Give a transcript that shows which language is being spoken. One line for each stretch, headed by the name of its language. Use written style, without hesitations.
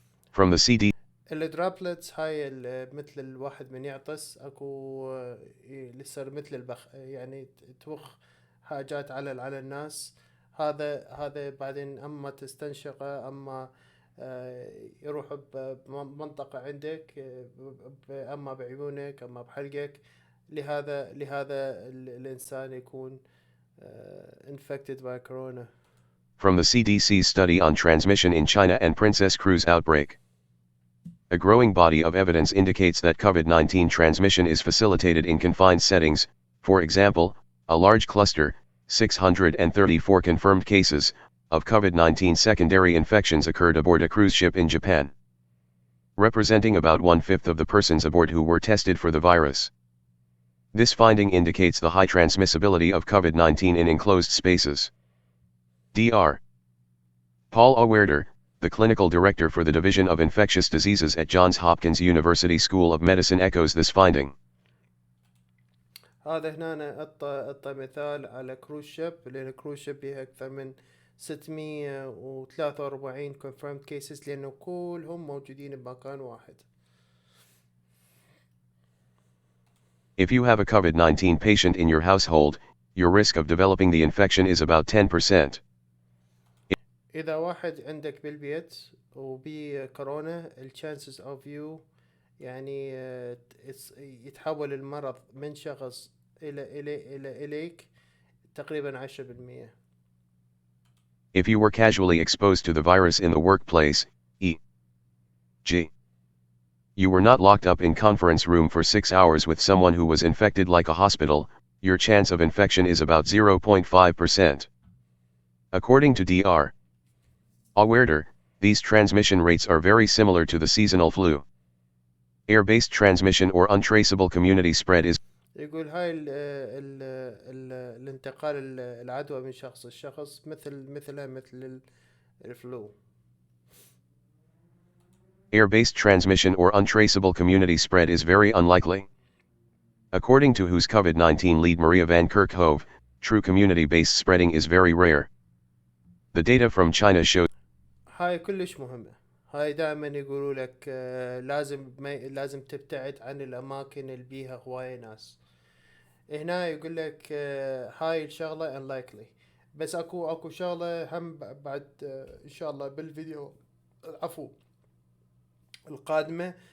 English: From the CDC,
Arabic: الدرابلتس هاي مثل الواحد من يعطس اكو يصير مثل يعني توخ حاجات على الناس. هذا بعدين اما تستنشقه اما يروح بمنطقة عندك اما بعيونك اما بحلقك. لهذا الانسان يكون
English: infected by corona. From the CDC's study on transmission in China and Princess Cruise outbreak. A growing body of evidence indicates that COVID-19 transmission is facilitated in confined settings. For example, a large cluster, 634 confirmed cases, of COVID-19 secondary infections occurred aboard a cruise ship in Japan, representing about 1/5 of the persons aboard who were tested for the virus. This finding indicates the high transmissibility of COVID-19 in enclosed spaces. Dr. Paul Awerder, the clinical director for the Division of Infectious Diseases at Johns Hopkins University School of Medicine, echoes this finding.
Arabic: هذا هنا اعطى مثال على كروز شيب، لأن كروز شيب فيها أكثر من 643
English: confirmed cases
Arabic: لأنه كلهم موجودين بمكان واحد.
English: If you have a COVID-19 patient in your household, your risk of developing the infection is about 10%.
Arabic: إذا واحد عندك بالبيت وبي كورونا
English: chances of you
Arabic: يعني يتحول المرض من شخص إليك تقريبا 10%.
English: If you were casually exposed to the virus in the workplace, e.g., you were not locked up in conference room for 6 hours with someone who was infected like a hospital, your chance of infection is about 0.5%. According to Dr. Awerder, these transmission rates are very similar to the seasonal flu. Air-based transmission or untraceable community spread is
Arabic: يقول هاي الانتقال العدوى من شخص لشخص مثل الفلو.
English: Air-based transmission or untraceable community spread is very unlikely. According to WHO's COVID-19 lead Maria Van Kerkhove, true community-based spreading is very rare. The data from China shows
Arabic: هاي كلش مهمة. هاي دائما يقولوا لك لازم تبتعد عن الأماكن اللي بيها هواية ناس. هنا يقول لك هاي الشغلة unlikely. بس اكو شغلة هم بعد ان شاء الله بالفيديو القادمة.